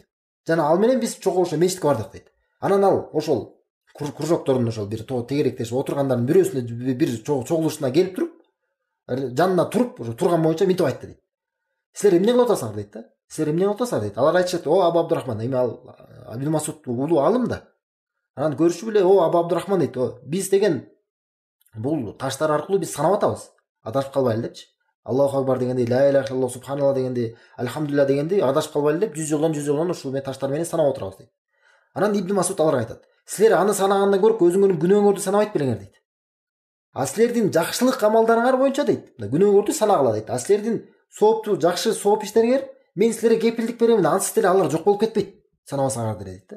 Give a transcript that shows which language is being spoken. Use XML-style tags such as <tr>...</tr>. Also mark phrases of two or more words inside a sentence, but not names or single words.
<ky>Жана ал менен биз чогуу ошо мечитке бардык дейт. Анан ал ошол кружоктордун ошол бир тегеректешип отургандардын бирөөсүнө бир чогулушуна келип туруп, жанына туруп, ошо турган боюнча мынтип айтты дейт. Силер эмне кылып атасыңар дейт да. Силер эмне кылып атасыңар дейт. Алар айтышат, Абу Абдурахман, эми ал Ибн Масуд улуу алым да. Анан көрүшүп эле, Абу Абдурахман дейт, биз деген бул таштар аркылуу биз санап атабыз. Адашып калбайлы депчи.</ky> <ar>الله أكبر дегенде, لا إله إلا الله,</ar> <ky>субханалла дегенде, альхамдулилля дегенде адашып калбайлы деп 100 жолдон ушул таштар менен санап отурабыз дейт. Анан Ибн Масуд аларга айтат, силер аны санагандан көрүп өзүңөрдүн күнөөңөрдү санабайт белеңер дейт. Силердин жакшылык амалдарыңар боюнча дейт, күнөөңөрдү санагыла дейт. Силердин жакшы сооп иштериңер мен силерге кепилдик берем, ансыз деле алар жок болуп кетпейт, санабасаңар дейт да.</ky>